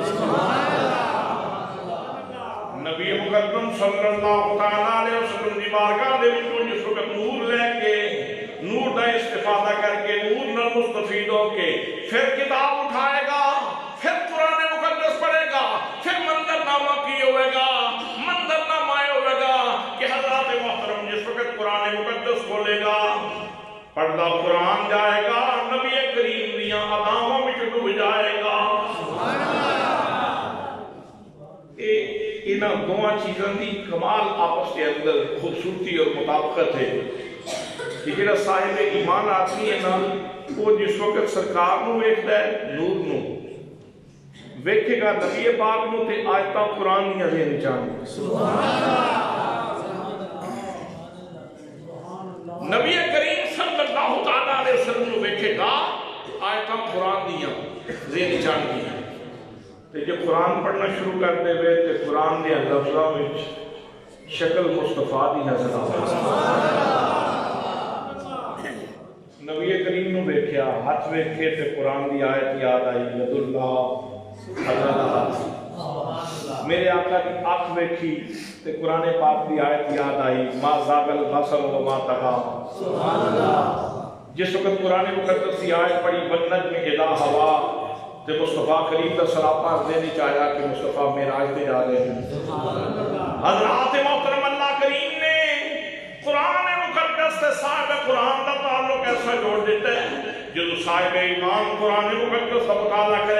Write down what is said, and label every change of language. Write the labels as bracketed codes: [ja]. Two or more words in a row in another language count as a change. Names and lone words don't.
[pa] نبی مقدم [ar] صلی اللہ علیہ وسلم [pa] کی بارگاہ دے وچوں جس وقت نور لے کے نور دا استفادہ کر کے نور نال مستفید ہو کے پھر کتاب اٹھائے گا پھر قرآن مقدس پڑھے گا پھر منظر نامہ کی ہوئے گا منظر نامہ ہوئے گا کہ حضرات محترم جس وقت قرآن مقدس کھولے گا پردہ قرآن جائے گا نبی کریم دیاں اداواں وچ ڈوب جائے گا انہاں دونوں چیزاں دی کمال آپس کے اندر خوبصورتی اور مطابقت ہے کہ جڑا صاحب ایمان آدمی ہے نا وہ جس وقت سرکار نو ویکھدا ہے نور نو ویکھے گا نبی پاک نو تے آیتاں قرآن دیاں ذہن وچ آن نبی کریم [ar] صلی اللہ علیہ وسلم [pa] نو ویکھے گا آیتاں قرآن دیاں ذہن وچ آن گیاں تے جب قرآن پڑھنا شروع کر دے وے تے قرآن دے لفظاں وچ شکل مصطفیٰ دی نظر آوے نبی کریم نو ویکھیا ہاتھ ویکھے تے قرآن دی آیت یاد آئی [ar] ید اللہ [pa] اللہ میرے آقا کی آنکھ ویکھی تے قرآن پاک دی آیت یاد آئی [ar] ما زاغ البصر وما طغى [pa] جس وقت قرآن مقدس کی آیت پڑھی [ar] والنجم اذا ہوا [pa] تے مصطفیٰ کریم دا سراپا دینی چاہیا [ur] کہ مصطفیٰ معراج پہ جا رہے ہیں [pa] حضرات محترم اللہ کریم نے [ur] قرآن مقدس سے صاحب قرآن کا تعلق ایسا جوڑ دیتا ہے جو صاحب ایمان قرآن مقدس کا مطالعہ کرے